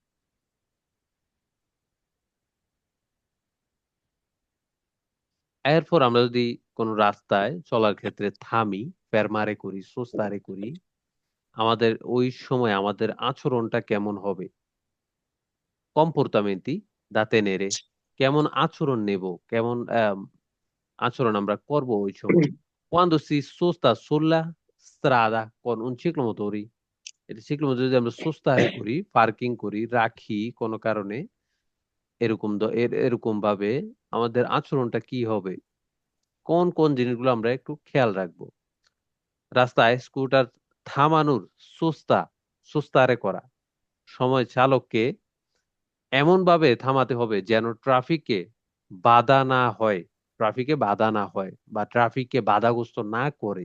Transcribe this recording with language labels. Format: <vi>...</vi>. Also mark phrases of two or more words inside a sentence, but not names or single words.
<bn>এরপর আমরা যদি কোনো রাস্তায় চলার ক্ষেত্রে থামি, ফেরমারে করি, সোস্তারে করি, আমাদের ওই সময় আমাদের আচরণটা কেমন হবে?</bn> <it>comportamenti da tenere,</it> <bn>কেমন আচরণ নেব, কেমন আচরণ আমরা করব ওই সময়।</bn> <it>Quando si sosta sulla strada con un ciclomotori,</it> <bn>এটা ciclomotori যদি আমরা সোস্তারে করি, পার্কিং করি, রাখি কোনো কারণে, এরকম ভাবে আমাদের আচরণটা কি হবে? কোন কোন জিনিসগুলো আমরা একটু খেয়াল রাখবো? রাস্তায় স্কুটার থামানোর সুস্তারে করা সময় চালককে এমন ভাবে থামাতে হবে যেন বাধা না হয় বাধা না হয় বা ট্রাফিককে বাধাগ্রস্ত না করে।</bn>